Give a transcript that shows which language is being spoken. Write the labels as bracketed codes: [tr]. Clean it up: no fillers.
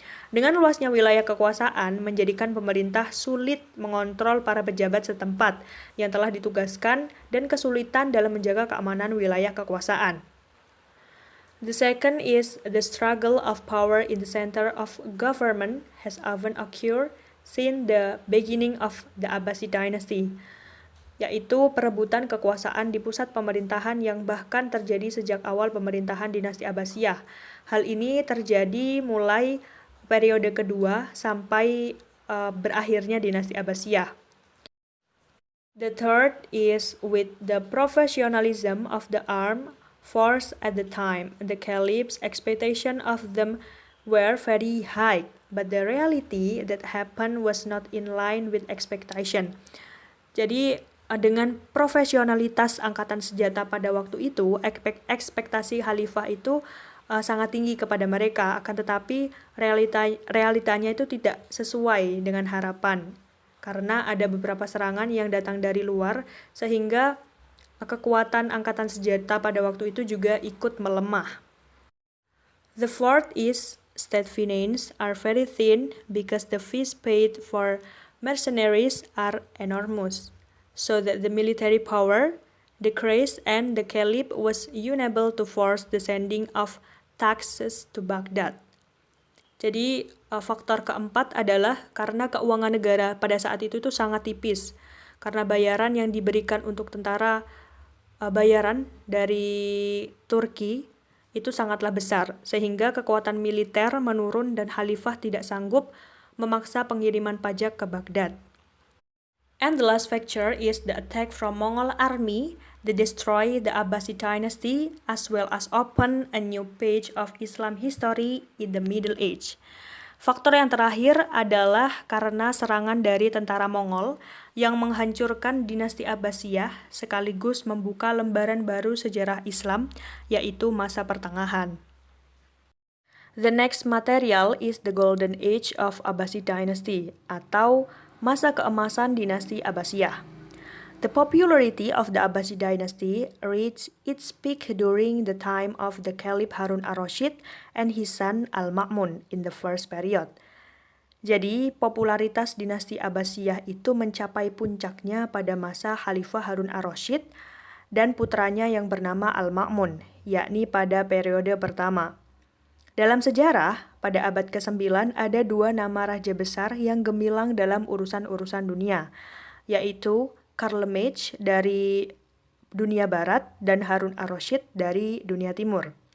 [id] Dengan luasnya wilayah kekuasaan menjadikan pemerintah sulit mengontrol para pejabat setempat yang telah ditugaskan dan kesulitan dalam menjaga keamanan wilayah kekuasaan. [en] The second is the struggle of power in the center of government has often occurred since the beginning of the Abbasid dynasty. [id] yaitu perebutan kekuasaan di pusat pemerintahan yang bahkan terjadi sejak awal pemerintahan dinasti Abbasiyah. Hal ini terjadi mulai periode kedua sampai berakhirnya dinasti Abbasiyah. [en] The third is with the professionalism of the armed force at the time. The caliph's expectation of them were very high, but the reality that happened was not in line with expectation. [id] Jadi dengan profesionalitas angkatan senjata pada waktu itu, ekspektasi khalifah itu sangat tinggi kepada mereka, akan tetapi realitanya itu tidak sesuai dengan harapan. Karena ada beberapa serangan yang datang dari luar, sehingga kekuatan angkatan senjata pada waktu itu juga ikut melemah. [en] The fourth is state finance are very thin because the fees paid for mercenaries are enormous, so that the military power decreased and the caliph was unable to force the sending of taxes to Baghdad. [id] Jadi faktor keempat adalah karena keuangan negara pada saat itu tuh sangat tipis. Karena bayaran yang diberikan untuk tentara, bayaran dari Turki itu sangatlah besar. Sehingga kekuatan militer menurun dan khalifah tidak sanggup memaksa pengiriman pajak ke Baghdad. [en] And the last factor is the attack from Mongol army that destroyed the Abbasid dynasty as well as open a new page of Islam history in the Middle Age. [id] Faktor yang terakhir adalah karena serangan dari tentara Mongol yang menghancurkan dinasti Abbasiyah sekaligus membuka lembaran baru sejarah Islam, yaitu masa pertengahan. [en] The next material is the Golden Age of Abbasid dynasty [id] atau masa keemasan dinasti Abbasiyah. [en] The popularity of the Abbasid dynasty reached its peak during the time of the Caliph Harun ar-Rasyid and his son Al-Ma'mun in the first period. [id] Jadi, popularitas dinasti Abbasiyah itu mencapai puncaknya pada masa Khalifah Harun ar-Rasyid dan putranya yang bernama Al-Ma'mun, yakni pada periode pertama. Dalam sejarah, pada abad ke-9 ada dua nama raja besar yang gemilang dalam urusan-urusan dunia, yaitu Karlemage dari dunia barat dan Harun ar-Rasyid dari dunia timur.